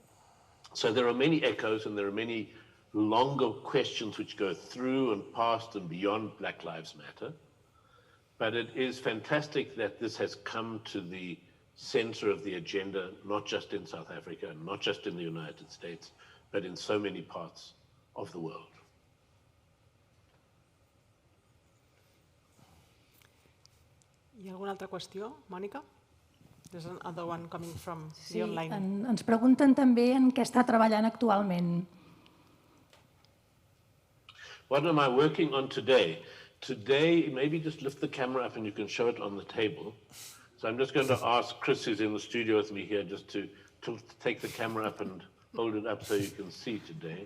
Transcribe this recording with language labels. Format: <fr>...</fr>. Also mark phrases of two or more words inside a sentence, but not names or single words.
<en>So there are many echoes and there are many longer questions which go through and past and beyond Black Lives Matter. But it is fantastic that this has come to the center of the agenda, not just in South Africa, and not just in the United States, but in so many parts of the world.</en> <ca>Hi ha alguna altra qüestió, Mònica?</ca> <en>There's another one coming from the online.</en> <ca>Ens pregunten també en què està treballant actualment.</ca> <en>What am I working on today? Today, maybe just lift the camera up and you can show it on the table. So I'm just going to ask Chris, who's in the studio with me here, just to take the camera up and hold it up so you can see today.</en>